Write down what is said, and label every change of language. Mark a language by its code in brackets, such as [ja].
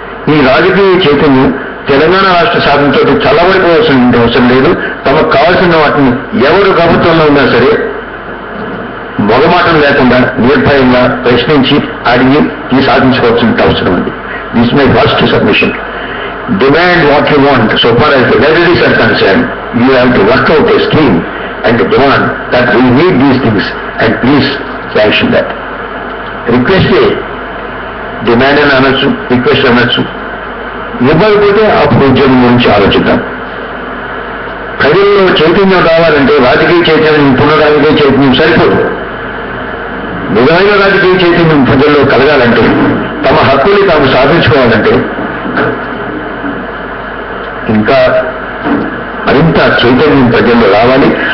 [te] ఈ రాజకీయ చైతన్యం తెలంగాణ రాష్ట్ర సాధనతో చల్లబడిపోవాల్సిన అవసరం లేదు. తమకు కావాల్సిన వాటిని ఎవరు ప్రభుత్వంలో ఉన్నా సరే మొగమాటం లేకుండా నిర్భయంగా ప్రశ్నించి అడిగి సాధించుకోవాల్సిన అవసరం ఉంది. [en] This my first submission. Demand what you want. So far as the libraries are concerned, you have to work out a scheme and demand that we need these things and please sanction that. [te] Request demand అని అనొచ్చు, request అనొచ్చు. ఇవ్వకపోతే అప్పుడు ఉద్యమం గురించి ఆలోచిద్దాం. ప్రజల్లో చైతన్యం రావాలంటే రాజకీయ చైతన్యం, పునరాజకీయ చైతన్యం సరిపోదు. నిజమైన రాజకీయ చైతన్యం ప్రజల్లో కలగాలంటే, తమ హక్కుల్ని తాము సాధించుకోవాలంటే ఇంకా మరింత చైతన్యం ప్రజల్లో రావాలి.